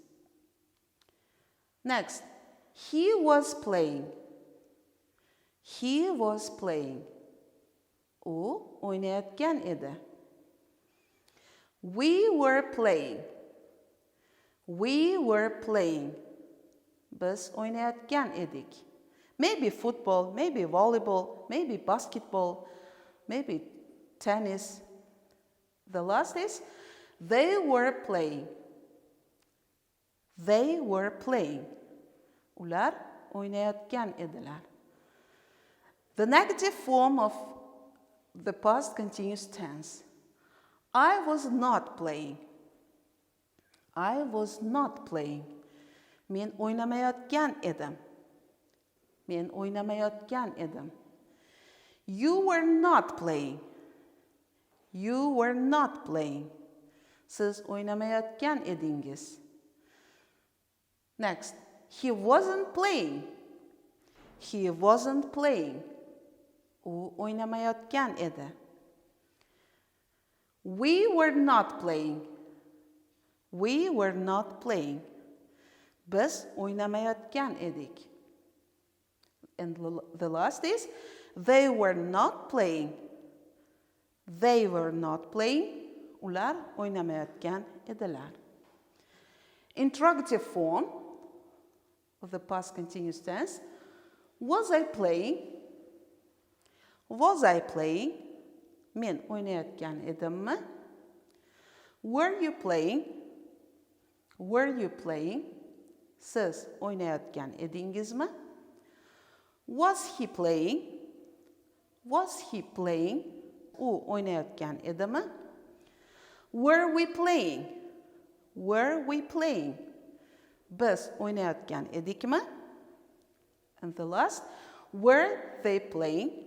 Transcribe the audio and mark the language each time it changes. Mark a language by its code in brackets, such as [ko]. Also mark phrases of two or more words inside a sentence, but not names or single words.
[en] Next, he was playing. [uz] U o'ynayotgan edi. [en] We were playing. [uz] Biz o'ynayotgan edik. [en] Maybe football, maybe volleyball, maybe basketball, maybe tennis. The last is, they were playing. [uz] Ular o'ynayotgan edilar. [en] The negative form of the past continuous tense. I was not playing. [uz] Men o'ynamayotgan edim. [en] You were not playing. [uz] Siz o'ynamayotgan edingiz. [en] Next, he wasn't playing. [uz] U o'ynamayotgan edi. [en] We were not playing. [uz] Biz o'ynamayotgan edik. [en] And the last is, they were not playing. [uz] Ular o'ynamayotgan edilar. [en] Interrogative form of the past continuous tense. Was I playing? [uz] Men o'ynayotgan edimmi? [en] Were you playing? [uz] Siz o'ynayotgan edingizmi? [en] Was he playing? [uz] U o'ynayotgan edimi? [en] Were we playing? [uz] Biz o'ynayotgan edikmi? [en] And the last, were they playing?